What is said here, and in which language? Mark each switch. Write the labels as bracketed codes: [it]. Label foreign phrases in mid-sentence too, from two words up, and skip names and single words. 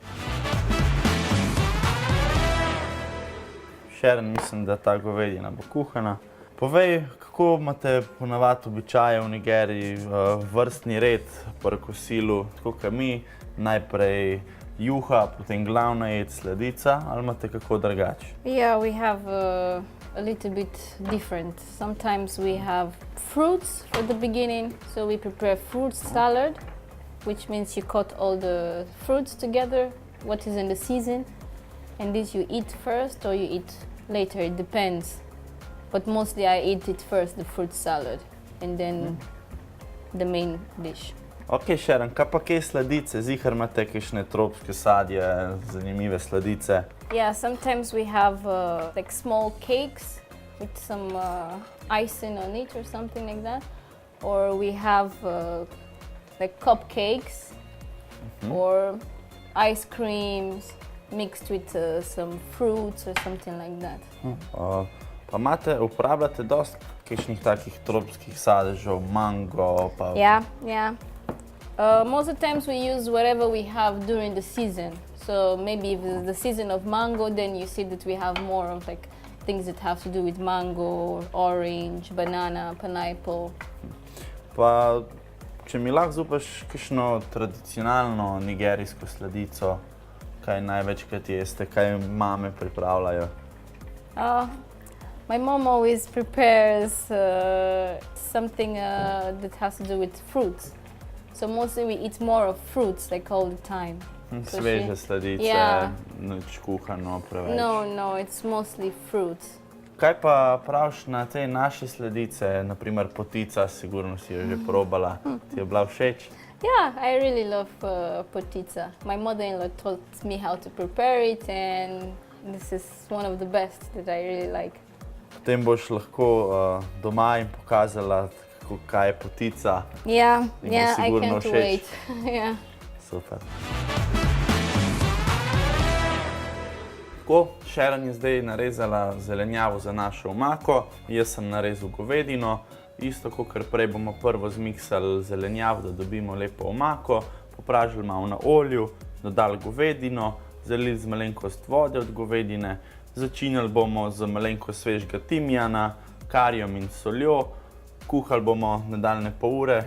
[sl] Prešeren, mislim, da ta govedina bo kuhana. Povej, kako imate ponavadi običaje v Nigeriji, vrstni red pri kosilu, tako kot mi, najprej juha, potem glavna jed sladica, ali imate kako drugače? [en] Yeah, we have a little bit different. Sometimes we have fruits for the beginning, so we prepare fruit salad, which means you cut all the fruits together, what is in the season, and this you eat first or you eat later, it depends. But mostly I eat it first, the fruit salad, and then the main dish. [sl] Ok, Šeren, kaj pa kaj sladice? Zihar imate kakšne tropske sadje, zanimive sladice? [en] Yeah, sometimes we have like small cakes with some icing on it or something like that. Or we have like cupcakes or ice creams mixed with some fruits or something like that. [sl] Pa uporabljate dosti kakšnih takih tropskih sadežev, mango, pa... [en] Yeah. Most of the times we use whatever we have during the season. So maybe if it's the season of mango, then you see that we have more of like things that have to do with mango, orange, banana, pineapple. [sl] Pa, če mi lahko zupaš kakšno tradicionalno nigerijsko sladico, kaj največkrat jeste, kaj mame pripravljajo? [en] My mom always prepares something that has to do with fruits. So mostly we eat more of fruits like all the time. So [sl] Sveže sladice, [en] Yeah. [sl] nič kuhano preveč. [en] No, it's mostly fruits. [sl] Kaj pa praviš na te naše sladice, naprimer potica, sigurno si jo že probala, ti je bila všeč? [en] Yeah, I really love potica. My mother-in-law taught me how to prepare it, and this is one of the best that I really like. [sl] Potem boš lahko doma in pokazala, kaj je potica. [en] Yeah, [sl] Ti bo [en] yeah, I [sl] sigurno [en] can't [sl] všeč. [en] wait. Yeah. [sl] Super. Tako, Sharon je zdaj narezala zelenjavo za našo omako, jaz sem narezal govedino. Isto kot prej bomo prvo zmiksali zelenjavo, da dobimo lepo omako, popražili malo na olju, dodali govedino, zalili z malenkost vode od govedine, začinili bomo z malenkost svežega timijana, karijem in soljo, kuhali bomo nadaljnje pol ure.